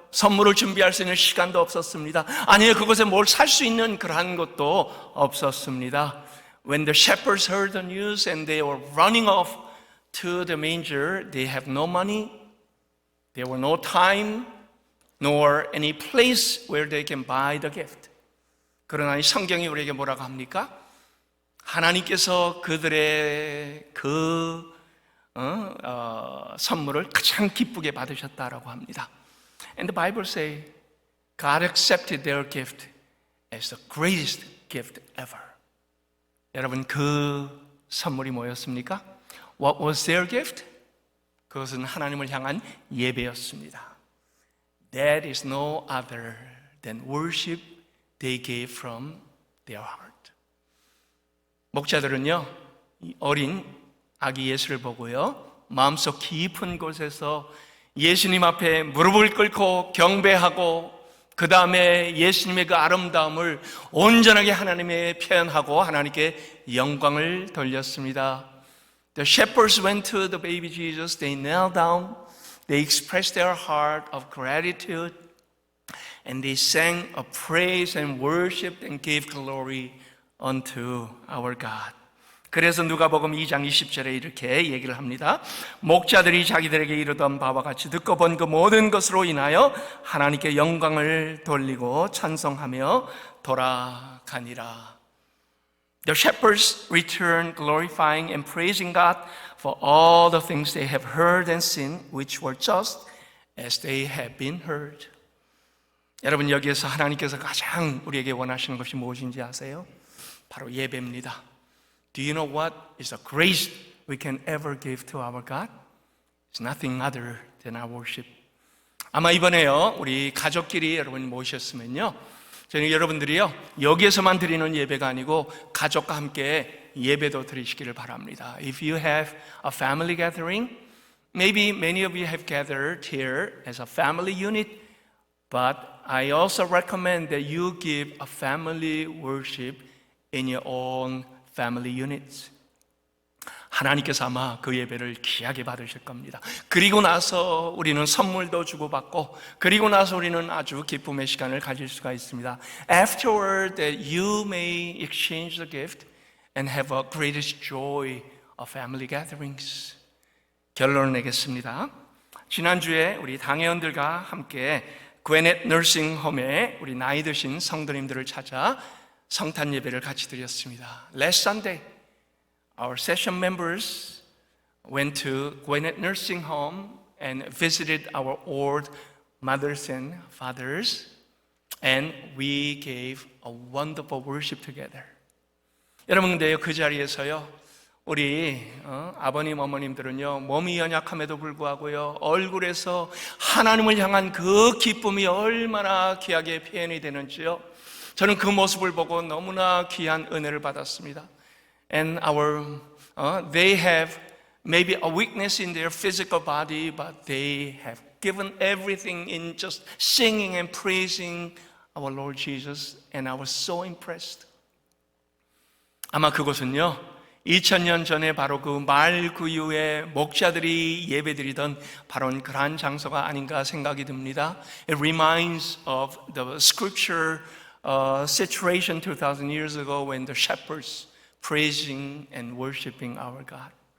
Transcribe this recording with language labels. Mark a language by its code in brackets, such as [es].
[ko] 선물을 준비할 수 있는 시간도 없었습니다. 아니요, 그곳에 뭘 살 수 있는 그러한 것도 없었습니다. [en] When the shepherds heard the news and they were running off to the manger, they have no money, there were no time, nor any place where they can buy the gift. [ko] 그러나 이 성경이 우리에게 뭐라고 합니까? 하나님께서 그들의 선물을 가장 기쁘게 받으셨다라고 합니다. [en] And the Bible says God accepted their gift as the greatest gift ever. [ko] 여러분, 그 선물이 뭐였습니까? [en] What was their gift? [ko] 그것은 하나님을 향한 예배였습니다. [en] That is no other than worship they gave from their heart. [ko] 목자들은요, 어린 아기 예수를 보고요, 마음속 깊은 곳에서 예수님 앞에 무릎을 꿇고 경배하고 그 다음에 예수님의 그 아름다움을 온전하게 하나님에 표현하고 하나님께 영광을 돌렸습니다. [en] The shepherds went to the baby Jesus. They knelt down. They expressed their heart of gratitude. And they sang a praise and worship and gave glory unto our God. [ko] 그래서 누가복음 2장 20절에 이렇게 얘기를 합니다. 목자들이 자기들에게 이르던 바와 같이 듣고 본 그 모든 것으로 인하여 하나님께 영광을 돌리고 찬송하며 돌아가니라. [en] The shepherds returned glorifying and praising God for all the things they have heard and seen, which were just as they had been heard. [ko] 여러분, 여기에서 하나님께서 가장 우리에게 원하시는 것이 무엇인지 아세요? 바로 예배입니다. [en] Do you know what is the greatest we can ever give to our God? It's nothing other than our worship. [ko] 아마 이번에요, 우리 가족끼리 여러분 모셨으면요, 저는 여러분들이요, 여기에서만 드리는 예배가 아니고 가족과 함께 예배도 드리시기를 바랍니다. [en] If you have a family gathering, maybe many of you have gathered here as a family unit, but I also recommend that you give a family worship in your own family units. [ko] 하나님께서 아마 그 예배를 귀하게 받으실 겁니다. 그리고 나서 우리는 선물도 주고받고, 그리고 나서 우리는 아주 기쁨의 시간을 가질 수가 있습니다. [en] Afterward, that you may exchange the gift and have a greatest joy of family gatherings. [ko] 결론을 내겠습니다. 지난주에 우리 당회원들과 함께 gwynedd 너싱홈에 우리 나이 드신 성도님들을 찾아 성탄 예배를 같이 드렸습니다. [en] Last Sunday, our session members went to gwynedd Nursing Home and visited our old mothers and fathers, and we gave a wonderful worship together. [ko] 여러분, 근데요, 그 자리에서요, 우리 아버님, 어머님들은요, 몸이 연약함에도 불구하고요, 얼굴에서 하나님을 향한 그 기쁨이 얼마나 귀하게 표현이 되는지요, 저는 그 모습을 보고 너무나 귀한 은혜를 받았습니다. [en] And they have maybe a weakness in their physical body, but they have given everything in just singing and praising our Lord Jesus, and I was so impressed. [ko] 아마 그곳은요, 2000년 전에 바로 그 말 구유에 목자들이 예배드리던 바로 그러한 장소가 아닌가 생각이 듭니다. [en] It reminds of the scripture situation 2,000 years ago when the shepherds praising and worshiping our God.